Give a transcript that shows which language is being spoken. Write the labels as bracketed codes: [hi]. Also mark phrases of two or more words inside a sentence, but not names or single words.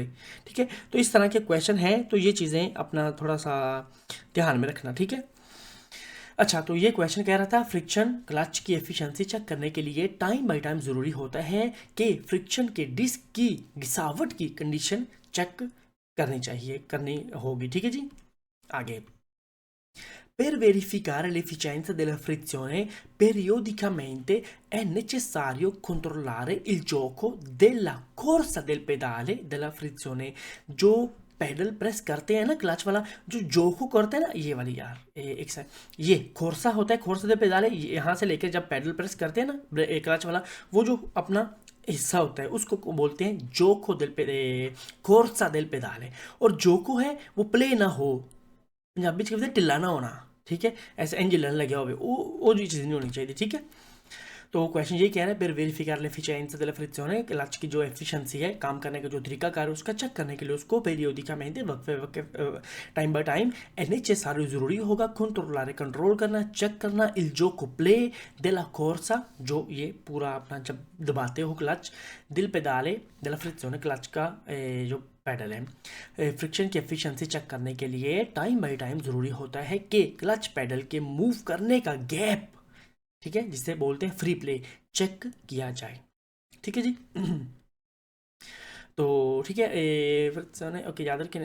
[hi] ठीक है, तो इस तरह के क्वेश्चन हैं, तो ये चीज़ें अपना थोड़ा सा ध्यान में रखना। ठीक है, अच्छा, तो ये क्वेश्चन कह रहा था फ्रिक्शन क्लच की एफिशिएंसी चेक करने के लिए [en] time by time [hi] ज़रूरी होता है कि फ्रिक्शन के डिस्क की घिसावट की कंडीशन चेक करनी चाहिए, करनी होगी। ठीक है जी, आगे। [it] Per verificare l'efficienza della frizione periodicamente è necessario controllare il gioco della corsa del pedale della frizione। [hi] जो पैडल प्रेस करते हैं ना क्लच वाला, जो जोको करते हैं ना, ये वाली यार एक सेकंड, ये खोरसा होता है, [it] corsa del pedale, [hi] यहाँ से लेकर जब पैडल प्रेस करते हैं ना क्लच वाला, वो जो अपना हिस्सा होता है उसको बोलते हैं [it] gioco del pe corsa del pedale. [hi] और जोको है वो प्ले ना हो, [pa] ਪੰਜਾਬੀ ਚ ਕਹਿੰਦੇ ਢਿੱਲਾ ਨਾ ਹੋਣਾ। [hi] ठीक है, ऐसे इंज लड़न लगे हो वो जी चीज़ नहीं होनी चाहिए। ठीक है, तो क्वेश्चन ये कह रहा है, [it] per verificare l'efficienza della frizione, [hi] क्लच की जो एफिशिएंसी है, काम करने का जो तरीकाकार है उसका चेक करने के लिए उसको periodicamente वक्त पे वक्त [en] time by time [it] è necessario [hi] ज़रूरी होगा controllare कंट्रोल करना, चेक करना [it] il gioco play della corsa, [hi] जो ये पूरा अपना जब दबाते हो क्लच, [it] del pedale della frizione, [hi] क्लच का जो पैडल है, फ्रिक्शन की एफिशिएंसी चेक करने के लिए [en] time by time [hi] ज़रूरी होता है कि क्लच पैडल के मूव करने का गैप, ठीक है, जिसे बोलते हैं [en] free play, [hi] चेक किया जाए। ठीक है जी। तो ठीक है, ओके, याद रखें।